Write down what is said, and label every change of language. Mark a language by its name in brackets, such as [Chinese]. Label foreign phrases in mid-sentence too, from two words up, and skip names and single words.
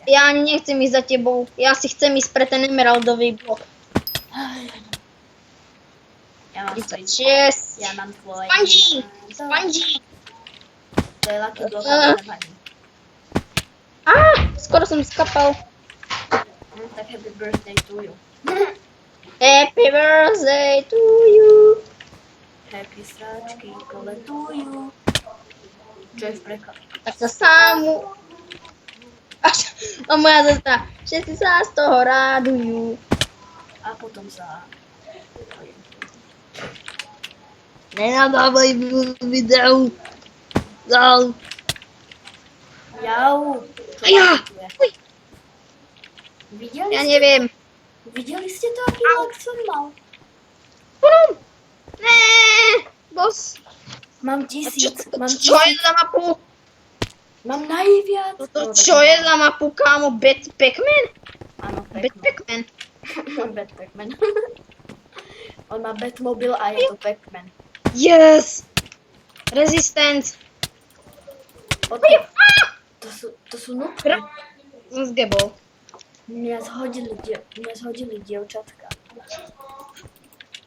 [Slovak] Ja ani nechcem ísť za tebou. Ja si chcem ísť pre ten emeraldový blok. Ja mám svoj... 36. Ja mám tvoj... Spongy. To je lucky blok, ale nevadí. Skoro som skapal. [English] Tak happy birthday to you. Happy birthday to you. [Slovak] Happy sračky koletujú. Čo je v preklade? Tak sa Samu. A moja sestra. Všetci sa z toho rádujú. A potom sa... Nenadávaj videu. Jau. Jau. A ja. Uj. Videli Ja ste? neviem. Videli ste to, aký lag som mal? Ne, boss. Mám 1000. Čo je za mapu? Mám najviac. Čo je za mapu, kámo? Bad Pac-Man? Áno, Bad Pac-Man. Bad Pac-Man. On má Batmobil a je to Pac-Man. [English] Yes! Resistance. [Slovak] To sú nutky. Som zgebol. Mňa zhodili dievčatka.